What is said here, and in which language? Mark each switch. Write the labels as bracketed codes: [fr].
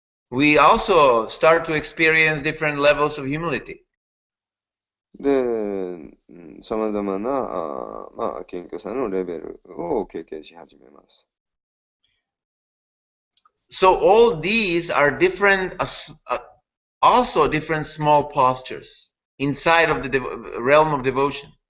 [en] We also start to experience different levels of humility. [ja] で、様々な、謙虚さのレベルを経験し始めます。 [en] So all these are different, also different small postures. inside of the realm of devotion.